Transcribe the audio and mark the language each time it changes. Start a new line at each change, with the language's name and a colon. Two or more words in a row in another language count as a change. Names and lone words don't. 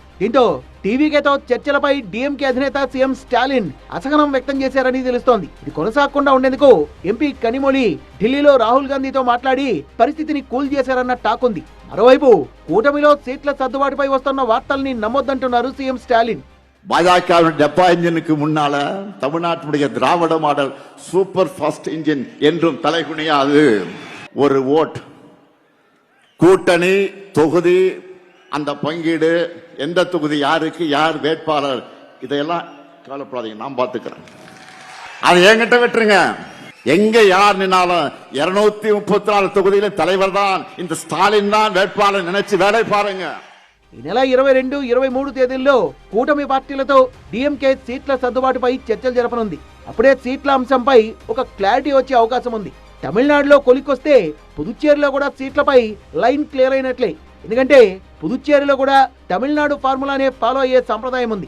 Telugu: దీంతో టీవీకేతో చర్చలపై డిఎంకే అధినేత సీఎం స్టాలిన్ అసహనం వ్యక్తం చేశారని తెలుస్తోంది. ఇది కొనసాగకుండా ఉండేందుకు ఎంపీ కనిమొళి ఢిల్లీలో రాహుల్ గాంధీతో మాట్లాడి పరిస్థితిని కూల్ చేశారన్న టాక్ ఉంది. మరోవైపు కూటమిలో సీట్ల సర్దుబాటుపై వస్తున్న వార్తల్ని నమ్మొద్దంటున్నారు సీఎం స్టాలిన్.
Tamil: பாஜக டெப்பா இன்ஜினுக்கு முன்னால தமிழ்நாட்டுடைய திராவிட மாடல்
English: super fast engine
Tamil: என்றும் தலைகுனியாது. ஒரு ஓட், கூட்டணி, தொகுதி, அந்த பங்கீடு, எந்த தொகுதி யாருக்கு யார் வேட்பாளர், இதெல்லாம் கவலைப்படாதீங்க, நான் பார்த்துக்கிறேன். அதை என்கிட்ட விட்டுருங்க. எங்க யார் நின்னாலும் 234 தொகுதியில தலைவர் தான் இந்த ஸ்டாலின் தான் வேட்பாளர் நினைச்சு வேலை பாருங்க.
Telugu: ఈ నెల 22, 23 తేదీల్లో కూటమి పార్టీలతో డిఎంకే సీట్ల సర్దుబాటుపై చర్చలు జరపనుంది. అప్పుడే సీట్ల అంశంపై ఒక క్లారిటీ వచ్చే అవకాశం ఉంది. తమిళనాడులో కొలిక్కొస్తే పుదుచ్చేరిలో కూడా సీట్లపై
English: line clear
Telugu: అయినట్లే. ఎందుకంటే పుదుచ్చేరిలో కూడా తమిళనాడు ఫార్ములానే ఫాలో అయ్యే సంప్రదాయం ఉంది.